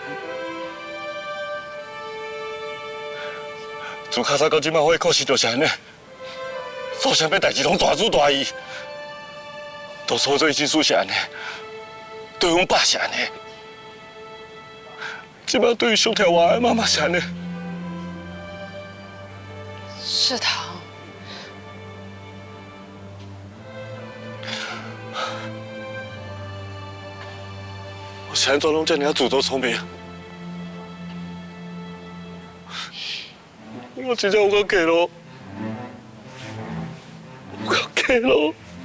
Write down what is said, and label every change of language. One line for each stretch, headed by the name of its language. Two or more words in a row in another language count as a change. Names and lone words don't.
Min Nan Chinese: 从较早到即摆，我的故事就是安尼，做啥物代志拢大主大意，都所做之事是安尼，对阮爸是安尼，即摆对于上条我的妈妈是安尼。世堂。我是安怎拢这样自作聪明？我真正有够假咯，有够假咯。